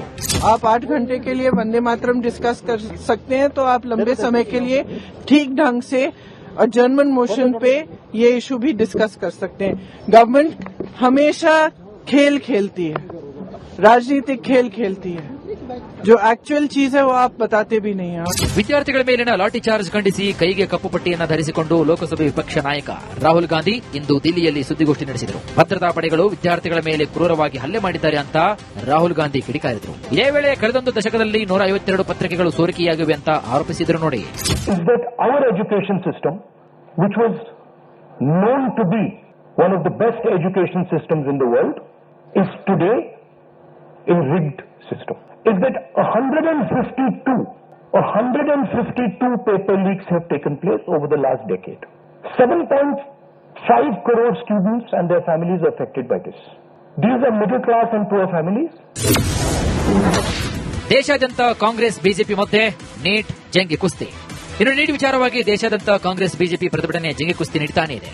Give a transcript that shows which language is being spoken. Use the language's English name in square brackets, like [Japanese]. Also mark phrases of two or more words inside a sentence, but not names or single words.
[Hindi] आप 8 घंटे के लिए वंदे मातरम डिस्कस कर सकते हैं, तो आप लंबे समय के लिए ठीक ढंग से [English] adjournment motion [Hindi] पे ये इशू भी डिस्कस कर सकते हैं. गवर्नमेंट हमेशा खेल खेलती है, राजनीतिक खेल खेलती है. जो एक्चुअल चीज है वो आप बताते भी नहीं हैं. [Kannada] ವಿದ್ಯಾರ್ಥಿಗಳ ಮೇಲಿನ ಲಾಠಿ ಚಾರ್ಜ್ ಖಂಡಿಸಿ ಕೈಗೆ ಕಪ್ಪು ಪಟ್ಟಿಯನ್ನು ಧರಿಸಿಕೊಂಡು ಲೋಕಸಭೆ ವಿಪಕ್ಷ ನಾಯಕ ರಾಹುಲ್ ಗಾಂಧಿ ಇಂದು ದಿಲ್ಲಿಯಲ್ಲಿ ಸುದ್ದಿಗೋಷ್ಠಿ ನಡೆಸಿದರು. ಭದ್ರತಾ ಪಡೆಗಳು ವಿದ್ಯಾರ್ಥಿಗಳ ಮೇಲೆ ಕ್ರೂರವಾಗಿ ಹಲ್ಲೆ ಮಾಡಿದ್ದಾರೆ ಅಂತ ರಾಹುಲ್ ಗಾಂಧಿ ಕಿಡಿಕಾರಿದರು. ಇದೇ ವೇಳೆ ಕಳೆದೊಂದು ದಶಕದಲ್ಲಿ 152 ಪತ್ರಿಕೆಗಳು ಸೋರಿಕೆಯಾಗಿವೆ ಅಂತ ಆರೋಪಿಸಿದರು. ನೋಡಿ, [English] our education system, which was known to be one of the best education systems in the world, is today a rigged system. Is that 152 paper leaks have taken place over the last decade. 7.5 crore students and their families are affected by this. These are middle class and poor families. [Kannada] ದೇಶಾದ್ಯಂತ ಕಾಂಗ್ರೆಸ್ ಬಿಜೆಪಿ ಮಧ್ಯೆ ನೀಟ್ ಜಂಗಿ ಕುಸ್ತಿ. ಇನ್ನು ನೀಟ್ ವಿಚಾರವಾಗಿ ದೇಶಾದ್ಯಂತ ಕಾಂಗ್ರೆಸ್ ಬಿಜೆಪಿ ಪ್ರತಿಭಟನೆ ಜಂಗಿ ಕುಸ್ತಿ ನೀಡುತ್ತಾನೆ ಇದೆ.